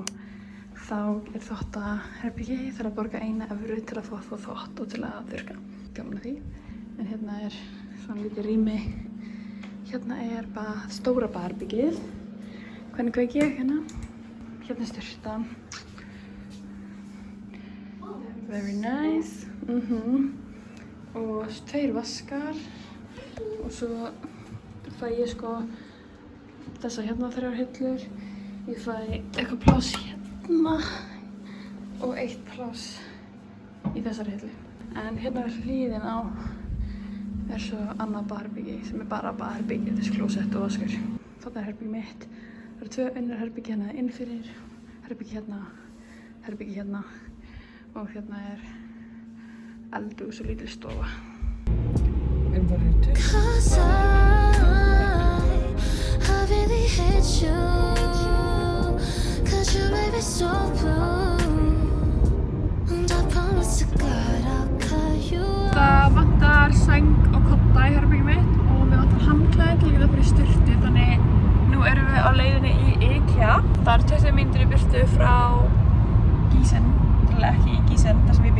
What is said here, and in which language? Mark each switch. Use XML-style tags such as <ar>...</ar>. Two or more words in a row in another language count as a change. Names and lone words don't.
<is>Þá er þvottaherbergi, ég þarf að borga 1 evru til að fá þvott og til að þurrka. Gaman að því. En hérna er svona lítið rými. Hérna er stóra baðherbergið. Hvernig kveiki ég hérna? Hérna er sturtan.</is> <en>Very nice.</en> <is>Og 2 vaskar. Og svo fæ ég sko þessa hérna 3 hillur. Ég fæ eitthvað pláss hérna og 1 pláss í þessari hillu. En hérna er hlíðin á er svo annað baðherbyggi sem er bara baðherbyggi, þessi klósett og vaskur. Þarna er herbyggi mitt. Það eru 2 önnur herbyggi hérna inn fyrir, herbyggi hérna og hérna er eldhús og lítil stofa.</is> <en>Cause I really hate you. Cause you made me so blue. And I promise to God I'll call you.</en> <is>Það vantar sæng og kotta í herbergið mitt og við vantar handklæði til að geta fyrir sturtu, þannig nú erum við á leiðinni í IKEA. Það er 20 mínútur í burtu frá Gießen, ekki í Gießen, þar sem ég bý.</is>